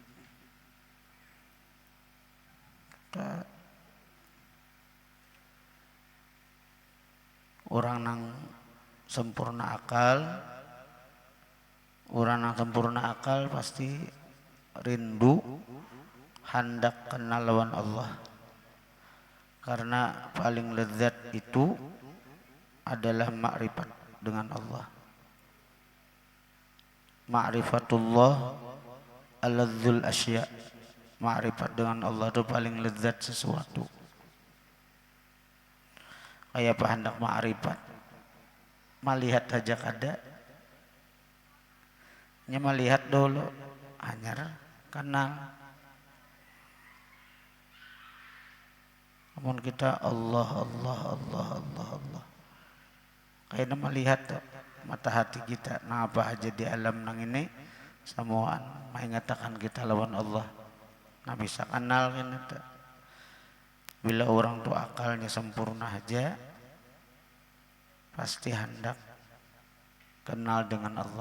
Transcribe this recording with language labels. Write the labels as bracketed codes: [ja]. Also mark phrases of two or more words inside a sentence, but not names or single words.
[bjn] Orang nang sempurna akal, orang nang sempurna akal pasti rindu hendak kenal lawan Allah. [id] Karena paling lezat itu adalah makrifat dengan Allah. [ar] معرفة الله ألذ الأشياء. [id] Ma'rifat dengan Allah itu paling lezat sesuatu. [bjn] Kayak apa hendak ma'rifat, melihat saja kada, hanya melihat dulu, hanya kenal. [id] Namun kita Allah Allah Allah Allah Allah, [bjn] kayaknya melihat mata hati kita, nah apa aja di alam nang ini semuaan mengatakan kita lawan Allah. [id] Nah bisa kenal kan itu. Bila orang tuh akalnya sempurna aja, pasti hendak kenal dengan Allah.